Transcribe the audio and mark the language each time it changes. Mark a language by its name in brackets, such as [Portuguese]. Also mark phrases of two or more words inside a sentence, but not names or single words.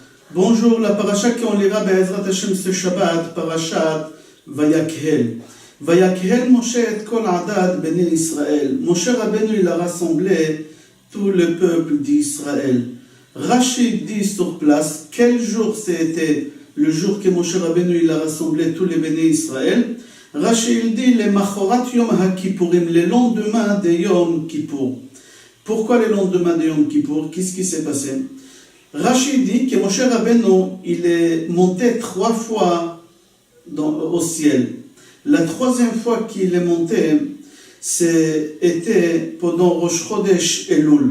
[French] Bonjour, la paracha qu'on lira [Hebrew] בעזרת השם [French] ce Shabbat, parachat Vayakhel. [Hebrew] ויקהל משה את כל עדת בני ישראל. [French] Moshe Rabbeinu il a rassemblé tout le peuple d'Israël. Rashi dit sur place quel jour c'était le jour que Moshe Rabbeinu il a rassemblé tous les [Hebrew] בני ישראל. [French] Rashi il dit les [Hebrew] מחרת יום הכיפורים, [French] les lendemains de Yom Kippour. Pourquoi les lendemains de Yom Kippour? Qu'est-ce qui s'est passé? Rashi dit que Moshe Rabbeinu il est monté 3 fois au ciel. La 3e fois qu'il est monté, c'était pendant Rosh Chodesh Elul.